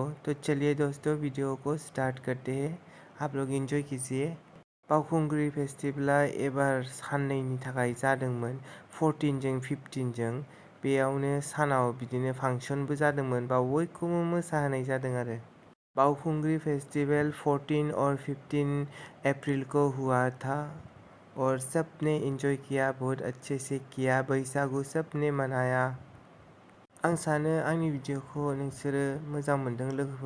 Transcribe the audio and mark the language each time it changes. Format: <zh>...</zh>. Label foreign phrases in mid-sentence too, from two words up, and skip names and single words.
<hi>तो चलिए दोस्तों, वीडियो को स्टार्ट करते हैं। आप लोग एंजॉय कीजिए।</hi> <brx>बावखुंग्रि फेस्टिवला एबार साननैनि थाखाय जादोंमोन, 14 जों 15 जों। बेयावनो सानाव बिदिनो फांसनबो जादोंमोन, बाव बयखौबो मोसाहोनाय जादों आरो।</brx> <hi>बावखुंग्रि फेस्टिवल 14 और 15 अप्रैल को हुआ था और सबने एंजॉय किया, बहुत अच्छे से किया। बैसागु सबने मनाया।</hi> <brx>आं सानो आंनि भिडिअ'खौ नोंसोरो मोजां मोनदों लोगोफोर।</brx>